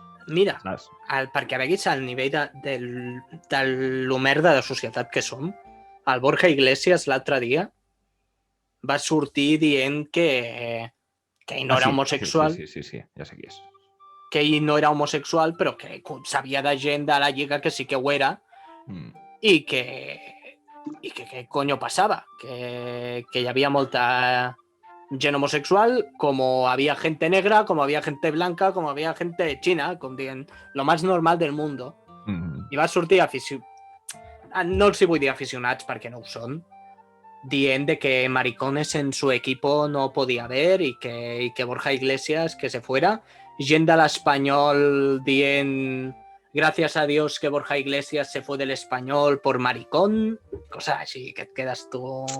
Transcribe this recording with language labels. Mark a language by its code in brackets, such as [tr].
[ca] Mira, perquè veguis al nivell de lo merda de societat que som, el Borja Iglesias l'altre dia va sortir dient que ell no era homosexual. Sí, ja sé qui és. Que ell no era homosexual, però que sabia de gent de la lliga que sí que ho era i que què coño passava? Que hi havia molta gent homosexual, com [es] había gente negra, como había gente blanca, como había gente china, [ca] com dient, [es] lo más normal del mundo. [ca] I va sortir no els hi vull dir aficionats perquè no ho són, dient de que [es] maricones en su equipo no podía haber y que Borja Iglesias que se fuera. [ca] Gent de l'Espanyol dient [es] gracias a Dios que Borja Iglesias se fue del Espanyol por maricón, cosas [ca] així, que et quedes tu...